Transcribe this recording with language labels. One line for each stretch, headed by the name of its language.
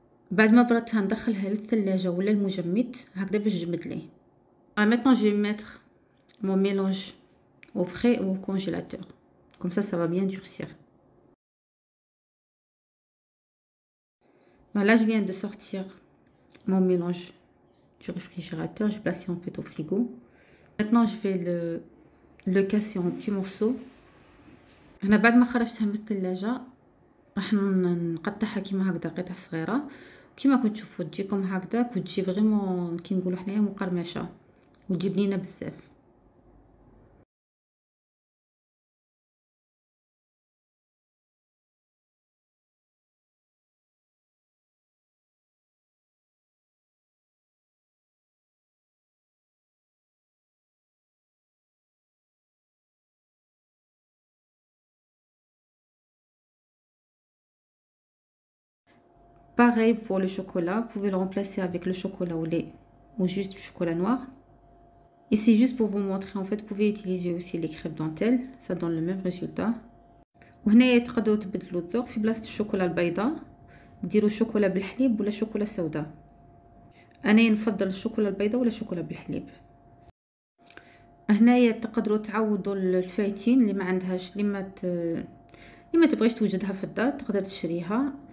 Arabic: بعد ما بردتها ندخلها للثلاجه ولا المجمد هكذا باش تجمد لي.
French: Maintenant je vais mettre mon mélange au frais ou au congélateur, comme ça va bien durcir. Voilà, je viens de sortir mon mélange du réfrigérateur, j'ai placé en fait au frigo. Maintenant je vais le casser en petits morceaux.
Arabic: هنا بعد ما خرجتها من الثلاجه راح نقطعها كيما هكذا قطع صغيره، كيما كنتو تشوفوا تجيكم هكذاك وتجي فريمون كي نقولوا حنايا مقرمشه وتجي بنينه بزاف.
French: Pareil pour le chocolat, vous pouvez le remplacer avec le chocolat au lait ou juste du chocolat noir. Ici, juste pour vous montrer, en fait, vous pouvez utiliser aussi les crêpes dentelles, ça donne le même résultat.
Arabic: وهنا تقدروا تبدلوا الذوق، في بلاصه الشوكولا البيضاء ديروا شوكولا بالحليب ولا شوكولا سوداء. انا نفضل الشوكولا البيضاء ولا شوكولا بالحليب. هنايا تقدروا تعوضوا الفايتين اللي ما عندهاش، اللي ما تبغيش توجدها في الدار تقدر تشريها.